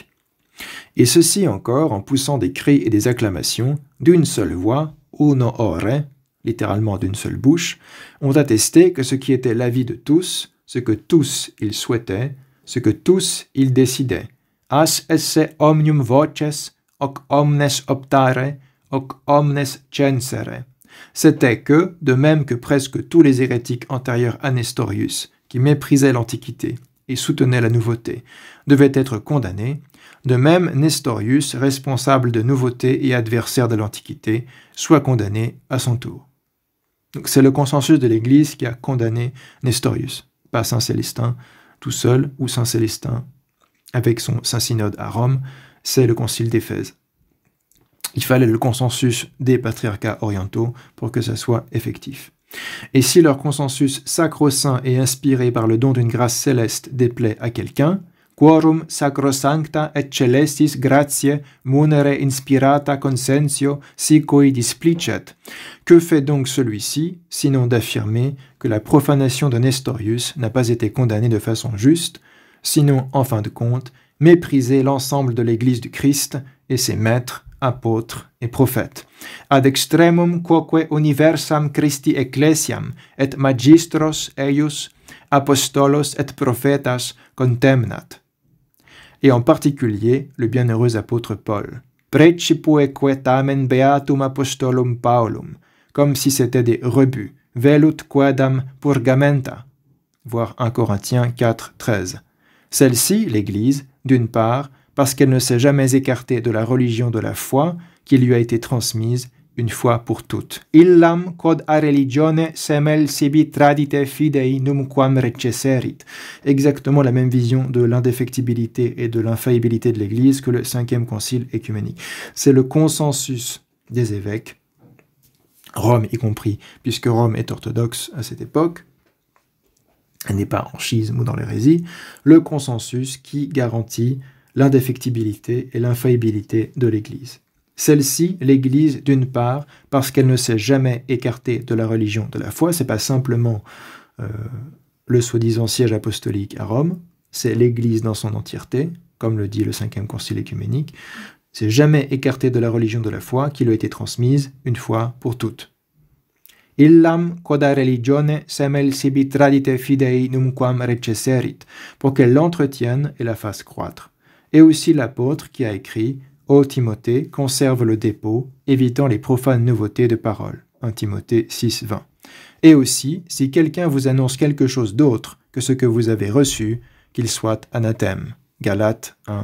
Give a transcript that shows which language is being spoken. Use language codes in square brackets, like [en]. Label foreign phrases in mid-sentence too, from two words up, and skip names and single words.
[fr] Et ceci encore en poussant des cris et des acclamations d'une seule voix, [la] uno ore, [fr] littéralement d'une seule bouche, ont attesté que ce qui était l'avis de tous, ce que tous ils souhaitaient, ce que tous ils décidaient, [la] as esse omnium voces, hoc omnes optare, hoc omnes censere, [fr] c'était que, de même que presque tous les hérétiques antérieurs à Nestorius, qui méprisaient l'Antiquité et soutenaient la nouveauté, devaient être condamnés, de même Nestorius, responsable de nouveautés et adversaire de l'Antiquité, soit condamné à son tour. Donc c'est le consensus de l'Église qui a condamné Nestorius, pas Saint Célestin tout seul, ou Saint Célestin avec son Saint-Synode à Rome, c'est le concile d'Éphèse. Il fallait le consensus des patriarcats orientaux pour que ça soit effectif. Et si leur consensus sacro-saint et inspiré par le don d'une grâce céleste déplaît à quelqu'un, [la] quorum sacrosancta et celestis gratiae munere inspirata consentio sicui displicet. [fr] Que fait donc celui-ci, sinon d'affirmer que la profanation de Nestorius n'a pas été condamnée de façon juste, sinon, en fin de compte, mépriser l'ensemble de l'Église du Christ et ses maîtres, apôtres et prophètes. [la] Ad extremum quoque universam Christi ecclesiam et magistros eius, apostolos et prophetas contemnat. [fr] Et en particulier le bienheureux apôtre Paul. [la] Precipueque tamen beatum apostolum Paulum, [fr] comme si c'était des rebuts, [la] velut quadam purgamenta, [fr] voir 1 Corinthiens 4, 13. Celle-ci, l'Église, d'une part, parce qu'elle ne s'est jamais écartée de la religion de la foi qui lui a été transmise une fois pour toutes. [la] Illam quod a religione semel sibi tradite fidei numquam recesserit. [fr] Exactement la même vision de l'indéfectibilité et de l'infaillibilité de l'Église que le 5e concile écuménique. C'est le consensus des évêques, Rome y compris, puisque Rome est orthodoxe à cette époque, elle n'est pas en schisme ou dans l'hérésie, le consensus qui garantit l'indéfectibilité et l'infaillibilité de l'Église. Celle-ci, l'Église, d'une part, parce qu'elle ne s'est jamais écartée de la religion de la foi, c'est pas simplement le soi-disant siège apostolique à Rome, c'est l'Église dans son entièreté, comme le dit le 5e concile écuménique, c'est jamais écartée de la religion de la foi qui lui a été transmise une fois pour toutes. [la] Illam quod a religione semel sibi tradite fidei numquam recesserit, [fr] pour qu'elle l'entretienne et la fasse croître. Et aussi l'apôtre qui a écrit « Ô Timothée, conserve le dépôt, évitant les profanes nouveautés de parole » 1 Timothée 6, 20. Et aussi, si quelqu'un vous annonce quelque chose d'autre que ce que vous avez reçu, qu'il soit anathème.